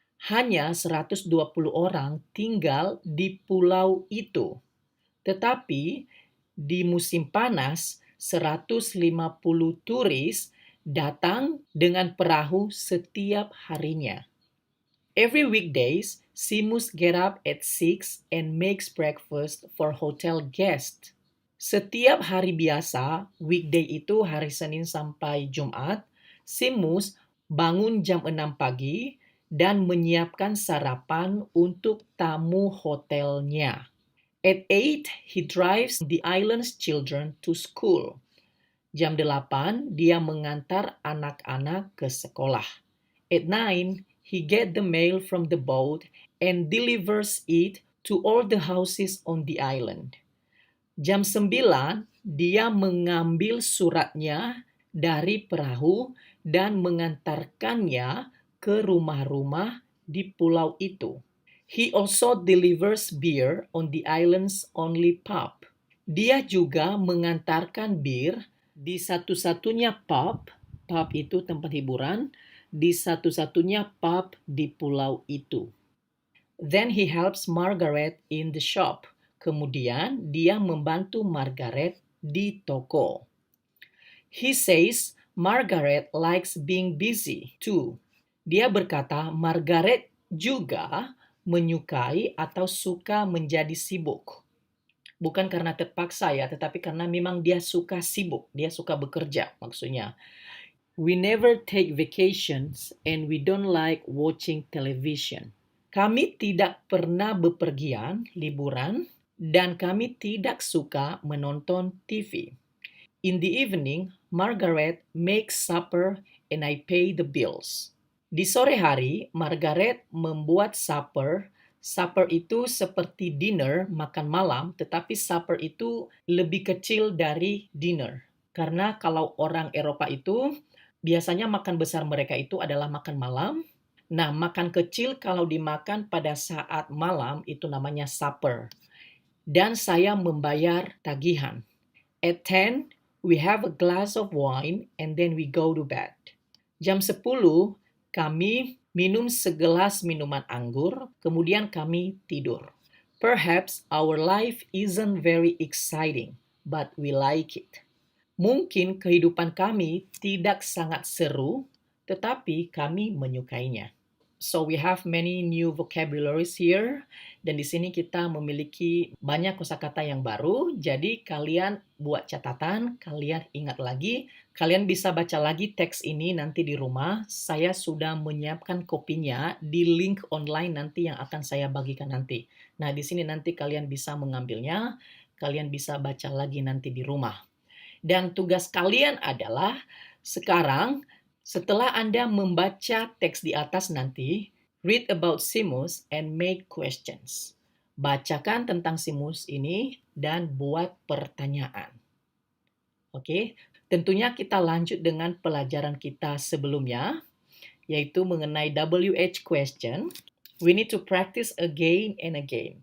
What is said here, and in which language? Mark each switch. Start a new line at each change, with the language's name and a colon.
Indonesian: Hanya 120 orang tinggal di pulau itu, tetapi di musim panas, 150 turis datang dengan perahu setiap harinya.
English: Every weekdays, Seamus get up at 6 and makes breakfast for hotel guests.
Indonesian: Setiap hari biasa, weekday itu hari Senin sampai Jumat, Seamus bangun jam 6 pagi dan menyiapkan sarapan untuk tamu hotelnya.
English: At 8, he drives the island's children to school.
Indonesian: Jam 8, dia mengantar anak-anak ke sekolah.
English: At 9, he get the mail from the boat and delivers it to all the houses on the island.
Indonesian: Jam 9, dia mengambil suratnya dari perahu dan mengantarkannya ke rumah-rumah di pulau itu.
English: He also delivers beer on the island's only pub.
Indonesian: Dia juga mengantarkan bir di satu-satunya pub itu tempat hiburan, di satu-satunya pub di pulau itu.
English: Then he helps Margaret in the shop.
Indonesian: Kemudian dia membantu Margaret di toko.
English: He says Margaret likes being busy too.
Indonesian: Dia berkata Margaret juga menyukai atau suka menjadi sibuk. Bukan karena terpaksa ya, tetapi karena memang dia suka sibuk, dia suka bekerja maksudnya.
English: We never take vacations and we don't like watching television.
Indonesian: Kami tidak pernah bepergian, liburan, dan kami tidak suka menonton TV.
English: In the evening, Margaret makes supper and I pay the bills.
Indonesian: Di sore hari, Margaret membuat supper. Supper itu seperti dinner, makan malam, tetapi supper itu lebih kecil dari dinner. Karena kalau orang Eropa itu, biasanya makan besar mereka itu adalah makan malam. Nah, makan kecil kalau dimakan pada saat malam itu namanya supper. Dan saya membayar tagihan.
English: At 10, we have a glass of wine and then we go to bed.
Indonesian: Jam 10, kami minum segelas minuman anggur, kemudian kami tidur.
English: Perhaps our life isn't very exciting, but we like it.
Indonesian: Mungkin kehidupan kami tidak sangat seru, tetapi kami menyukainya.
English: So we have many new vocabularies here.
Indonesian: Dan di sini kita memiliki banyak kosakata yang baru. Jadi kalian buat catatan, kalian ingat lagi. Kalian bisa baca lagi teks ini nanti di rumah. Saya sudah menyiapkan kopinya di link online nanti yang akan saya bagikan nanti. Nah, di sini nanti kalian bisa mengambilnya. Kalian bisa baca lagi nanti di rumah. Dan tugas kalian adalah sekarang, setelah Anda membaca teks di atas nanti,
English: read about Simus and make questions.
Indonesian: Bacakan tentang Simus ini dan buat pertanyaan. Oke, tentunya kita lanjut dengan pelajaran kita sebelumnya, yaitu mengenai WH question.
English: We need to practice again and again.